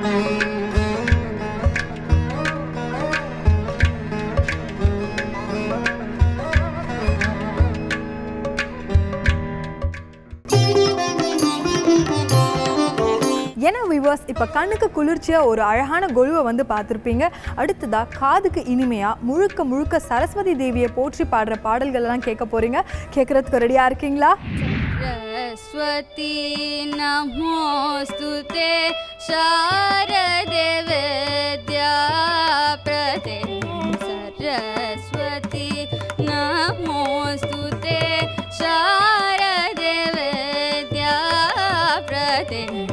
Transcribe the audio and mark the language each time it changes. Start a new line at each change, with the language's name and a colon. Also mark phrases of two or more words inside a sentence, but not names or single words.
Tamil: ஏன்னா வியூவர்ஸ், இப்போ கண்ணுக்கு குளிர்ச்சியாக ஒரு அழகான கொலுவை வந்து பார்த்துருப்பீங்க. அடுத்ததாக காதுக்கு இனிமையாக முழுக்க முழுக்க சரஸ்வதி தேவியை போற்றி பாடுற பாடல்கள்லாம் கேட்க போகிறீங்க. கேட்குறதுக்கு ரெடியாக இருக்கீங்களா?
Sanskrit: सरस्वती नमोस्तुते शारदे विद्या प्रदे सरस्वती नमोस्तुते शारदे विद्या प्रदे